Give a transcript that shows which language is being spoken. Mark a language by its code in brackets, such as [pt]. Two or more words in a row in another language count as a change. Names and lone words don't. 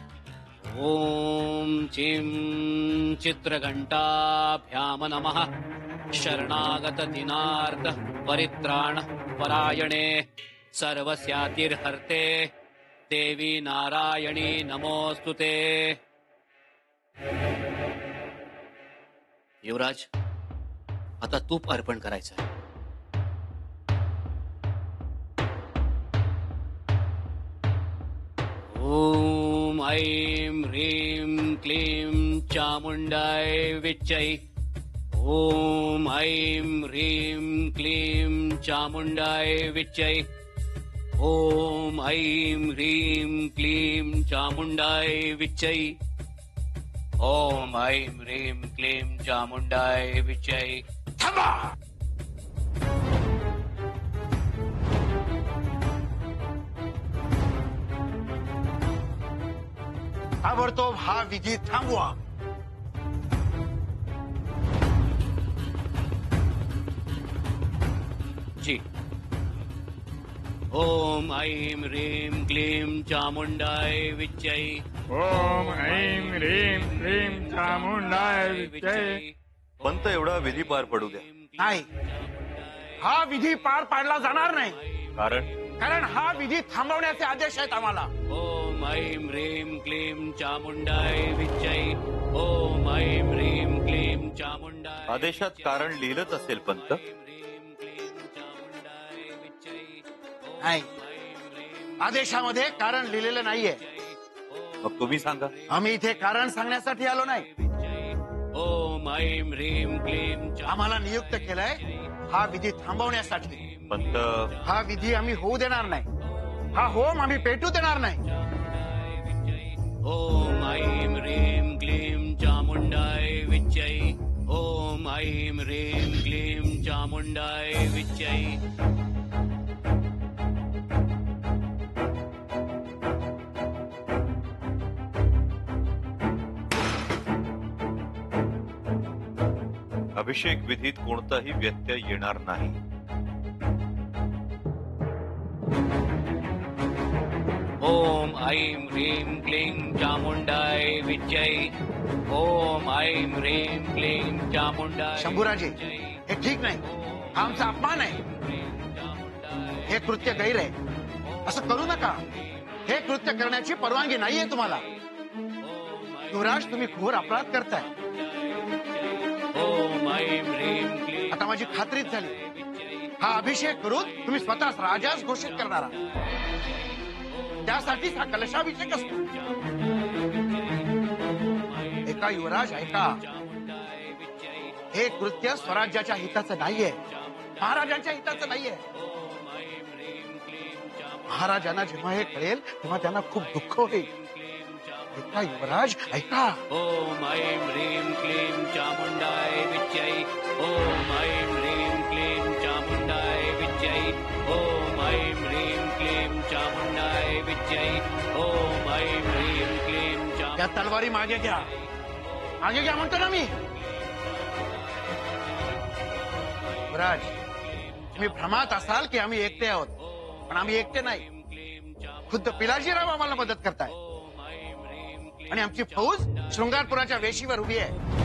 [sa] ॐ चिं चित्रघण्टाभ्यां नमः। शरणागत दिनार्थ परित्राण परायणे सर्वस्यातिर्हर्ते देवी नारायणी नमोस्तुते। [mr] युवराज, आता तूप अर्पण करायचं आहे। [sa] ओम ऐं ह्रीं क्लीं चामुण्डाय विच्चै। ओम ऐं ह्रीं क्लीं चामुण्डाय विच्चै। ओम ऐं ह्रीं क्लीं चामुण्डाय विच्चै। ओम ऐं ह्रीं क्लीं चामुण्डाय विच्चै। [mr] थांबा! ताबडतोब हा विधी थांबवा। जी। [sa] ओम ऐं ह्रीं क्लीं चामुण्डाय विच्चै। ओम ऐं ह्रीं क्लीं चामुण्डाय विच्चै। [mr] पंत एवढा विधी पार पडू द्या। नाही, हा विधी पार पाडला जाणार नाही। कारण हा विधी थांबवण्याचे आदेश आहेत आम्हाला। [sa] ओम ऐं ह्रीं क्लीं चामुण्डाय विच्चै। ओम ऐं ह्रीं क्लीं चामुण्डाय। [mr] आदेशात कारण लिहिलंच असेल पंत? नाही, आदेशामध्ये कारण लिहिलेलं नाहीये। मग तुम्ही सांगा। आम्ही इथे कारण सांगण्यासाठी आलो नाही। [sa] ओम ऐं ह्रीं क्लीं [mr] आम्हाला नियुक्त केलंय हा विधी थांबवण्यासाठी। पंत, हा विधी आम्ही होऊ देणार नाही। हा होम आम्ही पेटू देणार नाही। [sa] ओम ऐं ह्रीं क्लीं चामुण्डाय विच्चै। ओम ऐं ह्रीं क्लीं चामुण्डाय विच्चै। [mr] अभिषेक विधीत कोणताही व्यत्यय येणार नाही। [sa] ओम ऐं ह्रीं क्लीं चामुण्डाय विच्चै। ओम ऐं ह्रीं क्लीं चामुण्डाय। [mr] शंभूराजे, हे ठीक नाही। हा आमचा अपमान आहे। हे कृत्य गैर आहे। असं करू नका। हे कृत्य करण्याची परवानगी नाहीये तुम्हाला। युवराज, तुम्ही घोर अपराध करताय। ओम ऐं ह्रीं क्लीं। आता माझी खात्रीच झाली। हा अभिषेक करून तुम्ही स्वतःच राजाच घोषित करणार आहात। त्यासाठीच हा कलशाभिषेक असतो। ऐका युवराज, ऐका। हे कृत्य स्वराज्याच्या हिताचं नाहीये, महाराजांच्या हिताचं नाहीये। महाराजांना जेव्हा हे कळेल तेव्हा त्यांना खूप दुःख होईल। ऐका युवराज, ऐका। [sa] ओम ऐं ह्रीं क्लीं चामुण्डाय विच्चै। ओम ऐं ह्रीं क्लीं चामुण्डाय विच्चै। ओम ऐं ह्रीं क्लीं चामुण्डाय विच्चै। ओम ऐं ह्रीं क्लीं [mr] त्या तलवारी मागे घ्या। मागे घ्या म्हणतो ना मी। युवराज, तुम्ही भ्रमात असाल की आम्ही एकटे आहोत, पण आम्ही एकटे नाही। खुद्द पिलाजीराव आम्हाला मदत करताय आणि आमची फौज शृंगारपुराच्या वेशीवर उभी आहे।